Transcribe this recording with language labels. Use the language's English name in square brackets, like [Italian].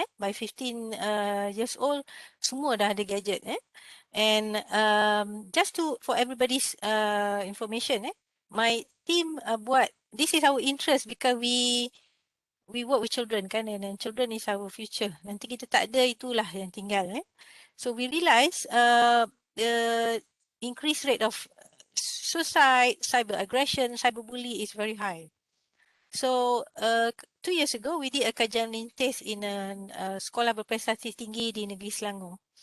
[English] By 15 years old, [Malay] semua dah ada gadget. [English] And just for everybody's information, my team [Malay] buat, [English] this is our interest because we work with children kan, and children is our future. [Malay] Nanti kita tak ada, itulah yang tinggal. [English] So we realize the increased rate of suicide, cyber aggression, cyberbully is very high. So 2 years ago, we did a [Malay] kajian lintas [English] in a [Malay] sekolah berprestasi tinggi di Negeri Selangor.